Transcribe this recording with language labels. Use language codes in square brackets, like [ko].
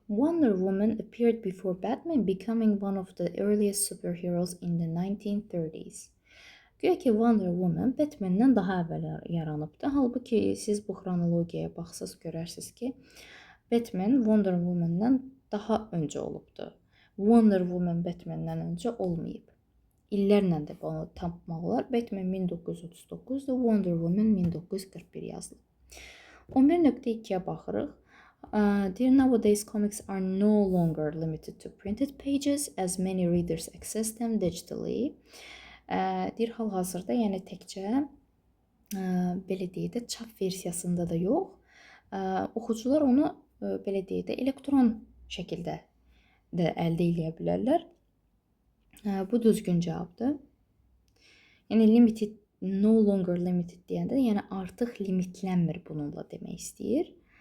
[en] Wonder Woman appeared before Batman, becoming one of the earliest superheroes in the 1930s. [az] Güya ki, Wonder Woman Batman'dən daha əvvəl yaranıbdı. Halbuki siz bu xronologiyaya baxsız görərsiniz ki, Batman Wonder Woman'dan daha öncə olubdu. Wonder Woman Batman'dən öncə olmayıb. İllərlə də bunu tapmaq olar. Batman 1939-dur, Wonder Woman 1941 yazılıb. 11.2-yə baxırıq. [en] Nowadays comics are no longer limited to printed pages as many readers access them digitally. [az] Deyir, hal-hazırda, yəni təkcə belə deyək də, çap versiyasında da yox. Oxucular onu belə deyək də, elektron şəkildə də əldə edə bilərlər. Bu düzgün cavabdır. Yəni [en] limited, no longer limited [az] deyəndə, yəni artıq limitlənmir bununla demək istəyir.